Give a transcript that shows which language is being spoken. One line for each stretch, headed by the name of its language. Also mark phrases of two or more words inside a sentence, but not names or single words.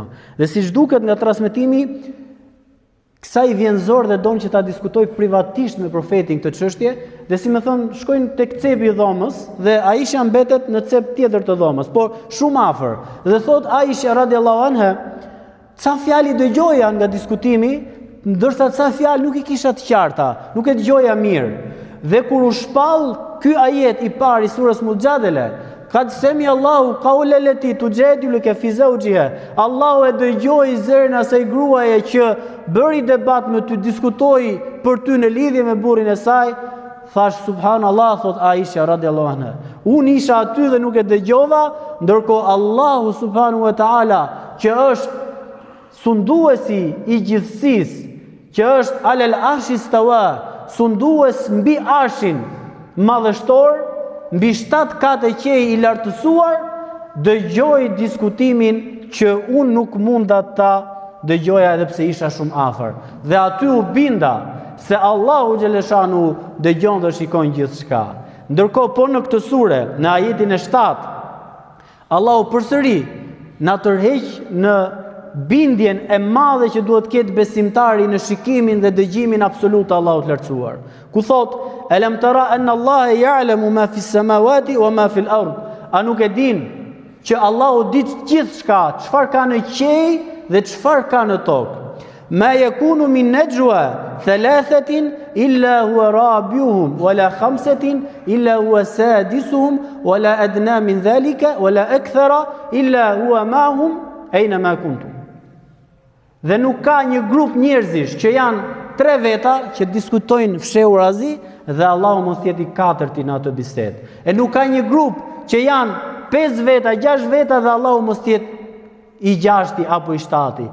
Albanian: Dhe siç duket nga transmetimi, kësaj vjen zor dhe don që ta diskutoj privatisht me profetin këtë çështje, dhe si më thon, shkojnë tek cepi i dhomës dhe Aisha mbetet në cep tjetër të dhomës, por shumë afër. Dhe thot Aisha
Arabic: رضي الله عنها,
Albanian: ca fjalë dëgjoja nga diskutimi, ndërsa ca fjalë nuk i kisha të qarta, nuk e dëgjoja mirë. Dhe kur u shpall ky ajet i parë i surës Mujadele,
Arabic: قد سمع الله قول التي تجادلك في زوجها,
Albanian: Allahu e dëgjoi zërin e asaj gruaje që bëri debat me ty, diskutoi për ty në lidhje me burrin e saj, thash subhanallahu, thot Aisha
Arabic: رضي الله عنها.
Albanian: Unë isha aty dhe nuk e dëgjova, ndërkohë Allahu
Arabic: سبحانه وتعالى,
Albanian: që është sunduesi i gjithësisë, që është
Arabic: على العرش استوى,
Albanian: sundues mbi arshin madhështor, mbi 7 katë qej i lartësuar, dëgjoj diskutimin që unë nuk munda ta dëgjoja edhe pse isha shumë afër. Dhe aty u binda se Allahu xhaleshanu dëgjon dhe shikon gjithçka. Ndërkohë po në këtë sure, në ajetin e 7, Allahu përsëri na tërheq në bindjen e madhe që duhet ketë besimtari në shikimin dhe dëgjimin absolut të Allahut lartësuar. Ku thot,
Arabic: "ألم تر أن الله يعلم ما في السماوات وما في الأرض."
Albanian: A nuk e din që Allahu di gjithçka, çfarë ka në qej dhe çfarë ka në tokë.
Arabic: ما يكون من نجوى ثلاثة إلا هو رابعهم ولا خمسة إلا هو سادسهم ولا أدنى من ذلك ولا أكثر إلا هو معهم أين ما كنتم.
Albanian: Dhe nuk ka një grup njerëzish që janë 3 veta që diskutojnë fshehurazi dhe Allahu mos jetë i 4-ti në atë bisedë. E nuk ka një grup që janë 5 veta, 6 veta dhe Allahu mos jetë i 6-ti apo i 7-ti.